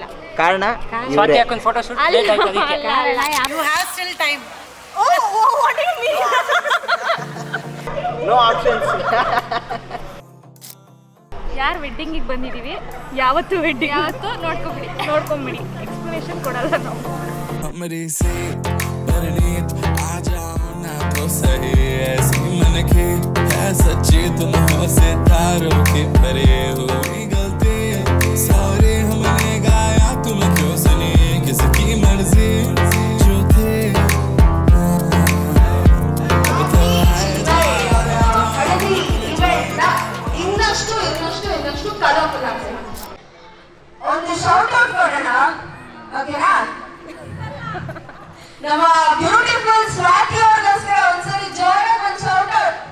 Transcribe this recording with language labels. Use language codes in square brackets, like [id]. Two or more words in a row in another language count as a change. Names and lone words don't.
[kn] ಕಾರಣ [en] no options. [kn] ಯಾರು ವೆಡ್ಡಿಂಗಿಗೆ ಬಂದಿದ್ದೀವಿ, ಯಾವತ್ತು ವೆಡ್ಡಿಂಗ್ ಯಾವತ್ತು ನೋಡ್ಕೊಂಬಿಡಿ ಎಕ್ಸ್ಪ್ಲನೇಷನ್ ಕೊಡಲ್ಲ ನಾವು. [hi] तो सही ऐसी मन की है सच्ची, तुम हो सितारों की परे हुई गलती, सॉरी हमने गाया तुम क्यों सुनी, किसकी मर्जी जो थे [kn] ಇನ್ನಷ್ಟು ಕಲರ್ಫುಲ್ ಆಗ್ತದೆ. ಒಂದು [en] short out [kn] ಕೊಡೋಣ, ಓಕೆನಾ? ನಮ್ಮ ಬ್ಯೂಟಿಫುಲ್ ಸ್ವಾತಿ ಅವ್ರಿಗೋಸ್ಕರ ಒಂದ್ಸರಿ ಜೋರಾಗಿ ಒಂದು [en] short out.